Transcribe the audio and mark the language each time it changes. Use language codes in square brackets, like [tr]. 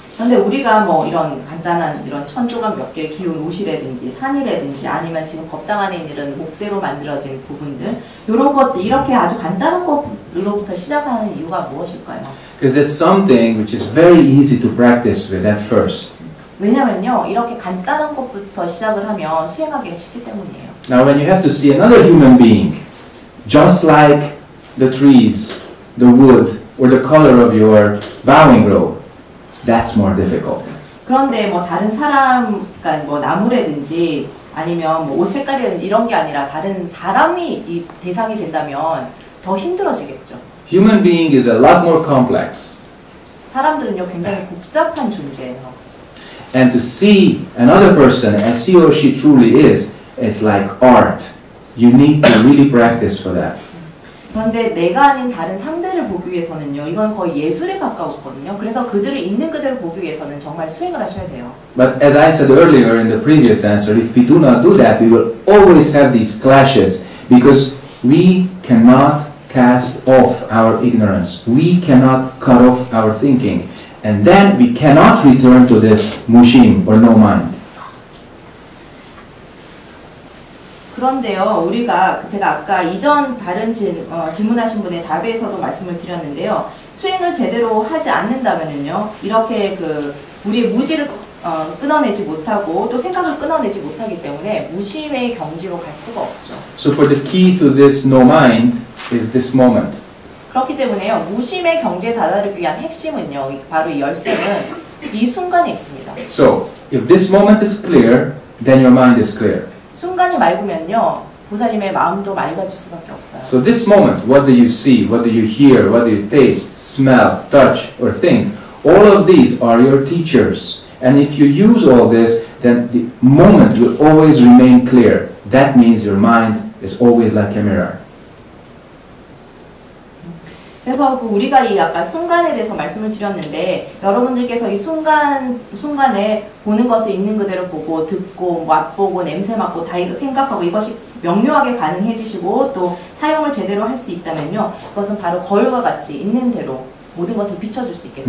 [ko] 그런데 우리가 뭐 이런 간단한 이런 천조각 몇 개를 기운 옷이라든지 산이라든지 아니면 지금 법당 안에 있는 이런 목재로 만들어진 부분들 이런 것 이렇게 아주 간단한 것로부터 시작하는 이유가 무엇일까요? [en] Because that's something which is very easy to practice with at first. [ko] 왜냐면요 이렇게 간단한 것부터 시작을 하면 수행하기가 쉽기 때문이에요. [en] Now when you have to see another human being, just like the trees, the wood, or the color of your bowing robe, that's more difficult. [ko] 그런데 뭐 다른 사람, 그러니까 뭐 나무라든지 아니면 뭐 옷 색깔이라든지 이런 게 아니라 다른 사람이 이 대상이 된다면 더 힘들어지겠죠. [en] Human being is a lot more complex. [ko] 사람들은요 굉장히 복잡한 존재예요. [en] And to see another person as he or she truly is, it's like art. You need to really practice for that. [ko] 그런데 내가 아닌 다른 상대를 보기 위해서는요, 이건 거의 예술에 가까웠거든요. 그래서 그들을 있는 그대로 보기 위해서는 정말 수행을 하셔야 돼요. [en] But as I said earlier in the previous answer, if we do not do that, we will always have these clashes because we cannot cast off our ignorance. We cannot cut off our thinking. And then we cannot return to this mushim or no mind. [ko] 그런데요, 우리가 제가 아까 이전 다른 질문하신 분의 답에서도 말씀을 드렸는데요, 수행을 제대로 하지 않는다면은요, 이렇게 우리의 무지를 끊어내지 못하고 또 생각을 끊어내지 못하기 때문에 무심의 경지로 갈 수가 없죠. [en] So for the key to this no mind is this moment. [ko] 그렇기 때문에요, 무심의 경지에 다다르기 위한 핵심은요, 바로 이 열쇠는 이 순간에 있습니다. [en] So if this moment is clear, then your mind is clear. [ko] 순간이 맑으면요, 보살님의 마음도 맑아질 수밖에 없어요. [en] So this moment, what do you see, what do you hear, what do you taste, smell, touch, or think? All of these are your teachers. And if you use all this, then the moment will always remain clear. That means your mind is always like a mirror. [ko] 그래서 우리가 이 아까 순간에 대해서 말씀을 드렸는데, 여러분들께서 이 순간에 보는 것을 있는 그대로 보고, 듣고, 맛보고, 냄새 맡고, 다 생각하고, 이것이 명료하게 가능해지시고, 또 사용을 제대로 할 수 있다면요, 그것은 바로 거울과 같이 있는 대로 모든 것을 비춰줄 수 있겠죠.